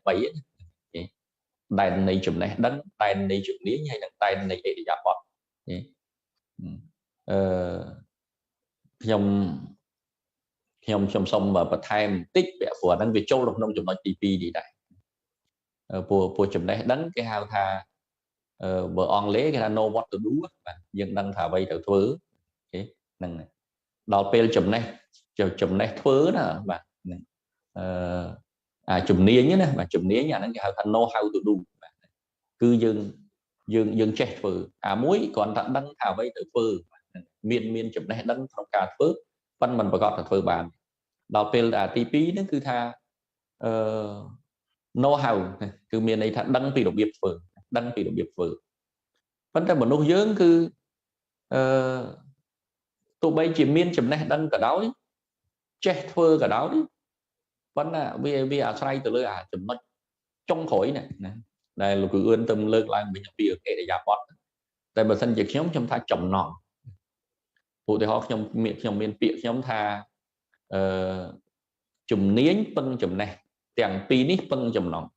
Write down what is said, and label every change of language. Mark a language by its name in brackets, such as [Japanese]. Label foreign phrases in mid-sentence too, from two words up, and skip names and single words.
[Khmer] 3 ដែននៃចំណេះដឹងដែននៃជំនាញហើយនិងដែននៃអិរិយាបថខ្ញុំសូមបន្ថែមបន្តិចពាក់ព្រោះហ្នឹងវាចូលក្នុងចំណុចទី2នេះដែរពួកចំណេះដឹងគេហៅថាបើអង់គ្លេសគេថា [English] know what to do [Khmer] បាទយើងដឹងថាអ្វីត្រូវធ្វើហ្នឹងដល់ពេលចំណេះធ្វើណាបាទ ជំនាញណាបាទជំនាញអាហ្នឹងគេហៅថា [English] know how to do [Khmer] បាទគឺយើងចេះធ្វើមួយគ្រាន់តែដឹងថាអ្វីត្រូវធ្វើមានចំណេះដឹងក្នុងការធ្វើប៉ុន្តែមិនប្រកាសថាធ្វើបានដល់ពេលទី2ហ្នឹងគឺថា [English] know how [Khmer] គឺមានន័យថាដឹងពីរបៀបធ្វើប៉ុន្តែមនុស្សយើងគឺទោះបីជាមាន ចំណេះដឹងក៏ដោយចេះធ្វើក៏ដោយប៉ុន្តែវាអាស្រ័យទៅលើចំណុចចុងក្រោយណាដែលលោកគ្រូអឿនទៅលើកឡើងវិញពីអិរិយាបថតែបើសិនជាខ្ញុំថាចំណងឧទាហរណ៍ខ្ញុំមានពាក្យខ្ញុំថាជំនាញពឹងចំណេះទាំងពីរនេះពឹងចំណង